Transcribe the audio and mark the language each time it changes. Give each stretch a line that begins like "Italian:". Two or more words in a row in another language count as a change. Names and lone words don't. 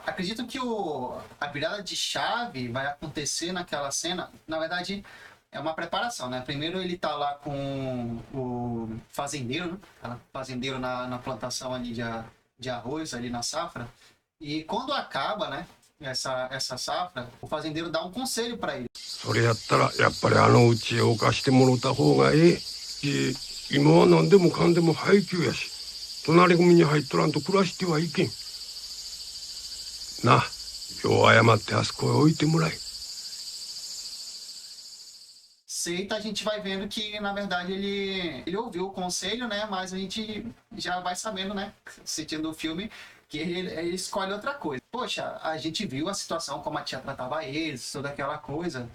Portuguese: Acredito que a virada de chave vai acontecer naquela cena, na verdade, é uma preparação, né? Primeiro ele tá lá com o fazendeiro, né? Fazendeiro na plantação ali de arroz, ali na safra, e quando acaba, né? Essa safra, o fazendeiro dá um conselho para ele.
Japanese: それやったらやっぱりあの家を貸してもろた方がええし、今は何でもかんでも配給やし、隣組に入っとらんと暮らしてはいけん。なあ、よう謝ってあそこへ置いてもらえ。
Portuguese: Seita, a gente vai vendo que, na verdade, ele ouviu o conselho, né? Mas a gente já vai sabendo, né? Assistindo o filme, que ele escolhe outra coisa. Poxa, a gente viu a situação, como a tia tratava eles, toda aquela coisa.